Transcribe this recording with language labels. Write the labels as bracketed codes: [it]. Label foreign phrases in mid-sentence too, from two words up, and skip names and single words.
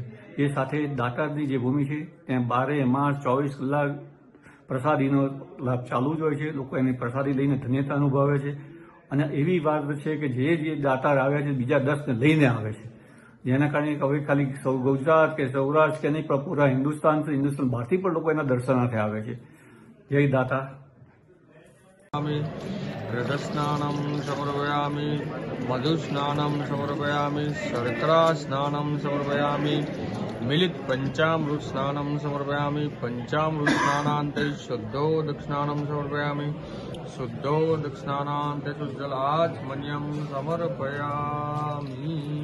[gu] એ સાથે દાતારની જે ભૂમિ છે ત્યાં 12 માસ 24 કલાક પ્રસાદીનો લાભ ચાલુ જ હોય છે. લોકો એની પ્રસાદી લઈને ધન્યતા અનુભવે છે. અને એવી વાત છે કે જે દાતાર આવ્યા છે બીજા 10ને લઈને આવે છે, જેના કારણે હવે ખાલી ગુજરાત કે સૌરાષ્ટ્ર કે નહીં પણ પૂરા હિન્દુસ્તાન બહારથી પણ લોકો એના દર્શનાર્થે આવે છે. જય દાતા. [sa] रथस्नानं समर्पयामि, मधुस्नानं समर्पयामि, शर्करा स्नानं समर्पयामि, मिलित पंचामृत स्नानं समर्पयामि, पंचामृत स्नानान्ते शुद्धोदक स्नानं समर्पयामि, शुद्धोदक स्नानान्ते शुद्धजलाचमन्यं समर्पयामि।